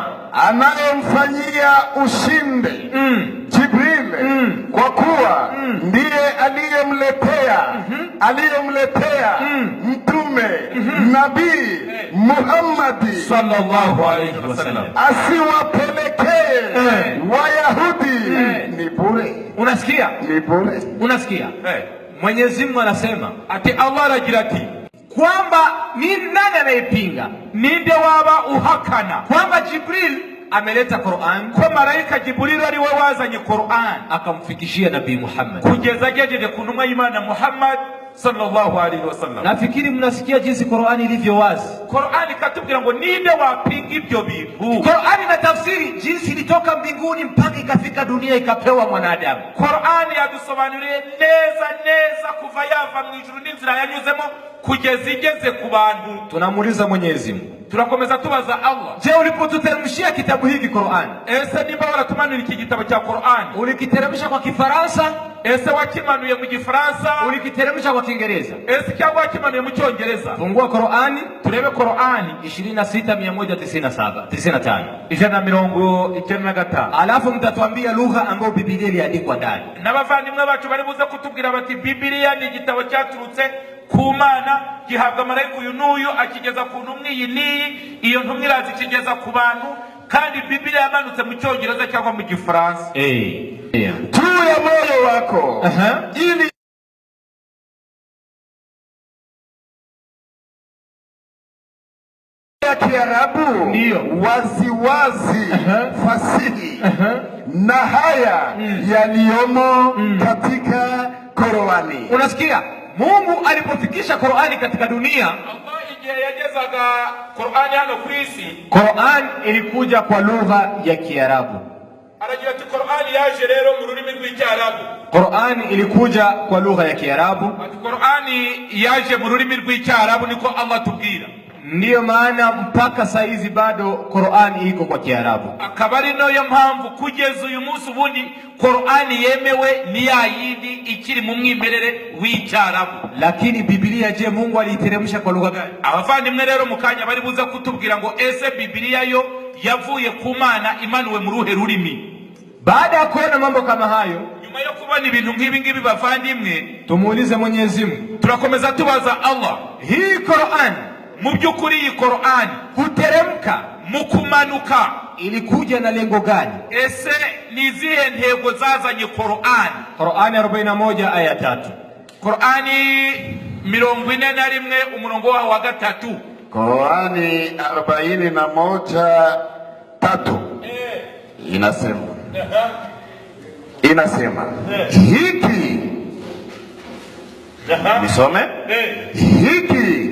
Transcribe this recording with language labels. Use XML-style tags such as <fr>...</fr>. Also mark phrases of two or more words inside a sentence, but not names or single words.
<sw>anayemfanyia ushindi Jibril kwa kuwa ndiye aliyemletea mtume nabii Muhammad</sw> <ar>صلى الله عليه وسلم</ar> <sw>asiwapelekee Wayahudi ni bure. Unasikia? Ni bure. Unasikia? Mwenyezi Mungu anasema</sw> <rw>ati Allah aragira ati</rw> <sw>kwamba ni nani anayepinga,</sw> <rw>ninde waba uhakana</rw> <sw>kwamba Jibril ameleta Qur'an,</sw> <rw>kwa malaika Jibril ari we wazanye Qur'an</rw> <sw>akamfikishia nabii Muhammad</sw> <rw>kugeza agejeje ku ntumwa y'Imana Muhammad</rw> <ar>صلى الله عليه وسلم.</ar> <sw>Nafikiri mnasikia jinsi Qur'ani ilivyo wazi.</sw> <rw>Qur'ani katubwira ngo ninde wapinga ibyo bintu.</rw> <sw>Qur'ani na tafsiri jinsi ilitoka mbinguni mpaka ikafika dunia ikapewa mwanadamu.</sw> <rw>Qur'ani yadusobanuriye neza neza kuva yava mu ijuru n'inzira yanyuzemo kugeza igeze ku bantu.</rw> <sw>Tunamuuliza Mwenyezi Mungu,</sw> <rw>turakomeza tubaza Allah,</rw> <sw>je, ulipotuteremshia kitabu hiki Qur'an,</sw> <rw>ese nimba waratumanuye iki gitabo cya Qur'an,</rw> <sw>ulikiteremsha kwa Kifaransa?</sw> <rw>Ese wakimanuye mu Gifaransa?</rw> <sw>Ulikiteremsha kwa Kiingereza?</sw> <rw>Ese cyangwa wakimanuye mu Cyongereza?</rw> <sw>Fungua Qur'ani</sw> <rw>turebe Qur'ani 26195 ijana mirongo 95.</rw> <sw>Alafu mtatuambia lugha ambayo Biblia iliandikwa ndani.</sw> <rw>N'abavandimwe bacu bari buze kutubwira bati Bibiliya ni igitabo cyaturutse ku Mana, gihabwa marayika uyu n'uyu akigeza ku ntumwa iyi n'iyi, iyo ntumwa iraza ikigeza ku bantu, kandi Bibiliya yamanutse mu Cyongereza cyangwa mu Gifaransa.</rw> <sw>Tuya moyo wako ili ya Kiarabu ndio waziwazi fasihi na haya yaliyomo katika Qur'ani. Unasikia? Mungu alipofikisha Qur'ani katika dunia,</sw> <rw>Allah igihe yagezaga Qur'ani hano ku isi,</rw> <sw>Qur'an ilikuja kwa lugha ya Kiarabu.</sw> <rw>Aragira ati Qur'ani yaje rero mu rurimi rw'Icyarabu.</rw> <sw>Qur'an ilikuja kwa lugha ya Kiarabu.</sw> <rw>Ati Qur'ani yaje mu rurimi rw'Icyarabu, niko Allah tubwira.</rw> <sw>Ndiyo maana mpaka saizi bado Qur'an iko kwa Kiarabu.</sw> <rw>Akaba ari nayo mpamvu kugeza uyu munsi ubundi Qur'ani yemewe ni yayindi ikiri mu mwimerere w'Icyarabu.</rw> <sw>Lakini Biblia, je, Mungu aliiteremsha kwa lugha gani?</sw> <rw>Abavandimwe rero mukanya bari buza kutubwira ngo ese Biblia yo yavuye ku Mana imanuwe mu ruhe rurimi?</rw> <sw>Baada ya kuona mambo kama hayo,</sw> <rw>nyuma yo kubona ibintu nk'ibi ngibi bavandimwe,</rw> <sw>tumuulize Mwenyezi Mungu,</sw> <rw>turakomeza tubaza Allah,</rw> <sw>hii Qur'an</sw> <rw>mu by'ukuri iyi Qur'an</rw> <sw>kuteremka</sw> <rw>mu kumanuka</rw> <sw>ilikuja na lengo gani?</sw> <rw>Ese ni zihe ntego zazanye Qur'an?</rw> <sw>Qur'ani 41 aya 3.</sw> <rw>Qur'ani 41 umurongo wa 3.</rw> <sw>Qur'ani 41:3 inasema hiki nisome hiki</sw>